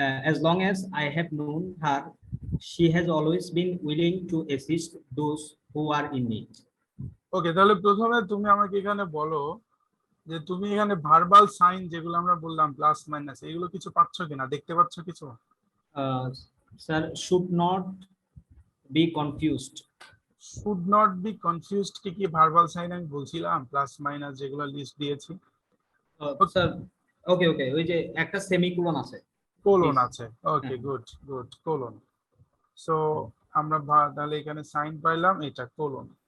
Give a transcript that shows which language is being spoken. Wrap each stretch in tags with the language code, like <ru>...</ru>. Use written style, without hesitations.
<en>As long as I have known her, she has always been willing to assist those who are in need.</en> <bn>Okay, তাহলে প্রথমে তুমি আমাকে এখানে বলো যে তুমি এখানে ভার্বাল সাইন যেগুলো আমরা বললাম প্লাস মাইনাস, এগুলো কিছু পাচ্ছ কিনা, দেখতে পাচ্ছ কিছু?</bn> <en>Sir, should not be confused. Should not be confused</en> <bn>কি ভার্বাল সাইন আমি বলছিলাম, প্লাস মাইনাস যেগুলো লিস্ট দিয়েছি। স্যার ওকে ওকে, ওই যে একটা সেমিকোলন আছে, কোলন আছে। ওকে, গুড গুড, কোলন। সো আমরা তাহলে এখানে সাইন পাইলাম, এটা কোলন।</bn>